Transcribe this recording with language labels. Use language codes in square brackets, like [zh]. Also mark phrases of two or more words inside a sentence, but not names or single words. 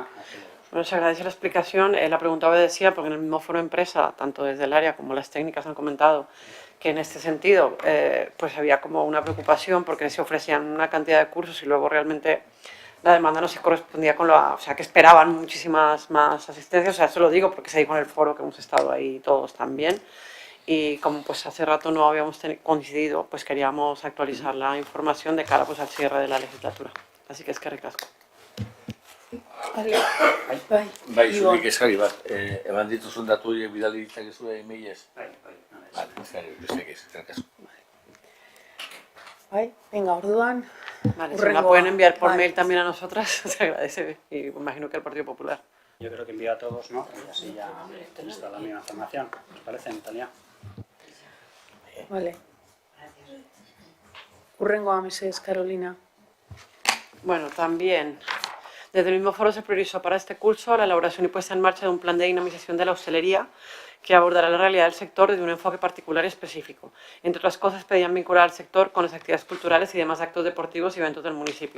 [es] Bueno, se agradece la explicación. La pregunta obedecía porque en el mismo foro de empresa, tanto desde el área como las técnicas han comentado que en este sentido pues había como una preocupación porque se ofrecían una cantidad de cursos y luego realmente la demanda no se correspondía con o sea, que esperaban muchísimas más asistencias. O sea, eso lo digo porque se dijo en el foro que hemos estado ahí todos también. Y como pues hace rato no habíamos coincidido, pues queríamos actualizar la información de cara pues al cierre de la legislatura. Así que [eu] eskerrik asko. Bai, zurik eskari bat, eman dituzun datu horiek bidali ditzakezu e-mailez? Bai. Vale, eskari, besterik ez, eskerrik asko. Bai, venga, orduan. [es] Vale, si me la pueden enviar por mail también a nosotras, se agradece. Y imagino que al Partido Popular. Yo creo que envío a todos, ¿no? Y así ya tenéis toda la misma información. ¿Os parece, Natalia? Vale. [eu] Hurrengoa mesedez, Carolina. [es] Bueno, también desde el mismo foro se priorizó para este curso la elaboración y puesta en marcha de un plan de dinamización de la hostelería que abordará la realidad del sector desde un enfoque particular y específico. Entre otras cosas, pedían vincular al sector con las actividades culturales y demás actos deportivos y eventos del municipio.